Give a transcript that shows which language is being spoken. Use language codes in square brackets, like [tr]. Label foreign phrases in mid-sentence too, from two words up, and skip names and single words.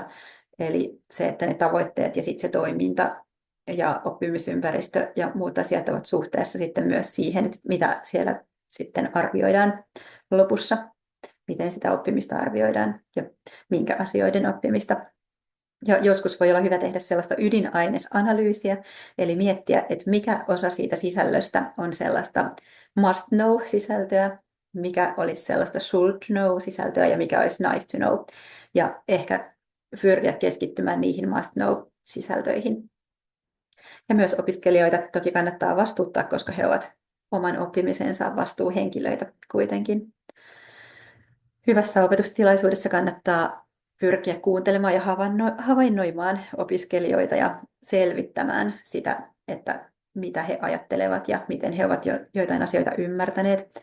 [fi] Eli se, että ne tavoitteet ja sitten se toiminta ja oppimisympäristö ja muut asiat ovat suhteessa sitten myös siihen, että mitä siellä sitten arvioidaan lopussa, miten sitä oppimista arvioidaan ja minkä asioiden oppimista. Ja joskus voi olla hyvä tehdä sellaista ydinainesanalyysiä, eli miettiä, että mikä osa siitä sisällöstä on sellaista [en] must know- [fi] sisältöä, mikä olisi sellaista [en] should know- [fi] sisältöä ja mikä olisi [en] nice to know. [fi] Ja ehkä pyrkiä keskittymään niihin [en] must know- [fi] sisältöihin. Ja myös opiskelijoita toki kannattaa vastuuttaa, koska he ovat oman oppimisensa vastuuhenkilöitä kuitenkin. Hyvässä opetustilaisuudessa kannattaa pyrkiä kuuntelemaan ja havainnoimaan opiskelijoita ja selvittämään sitä, että mitä he ajattelevat ja miten he ovat joitain asioita ymmärtäneet.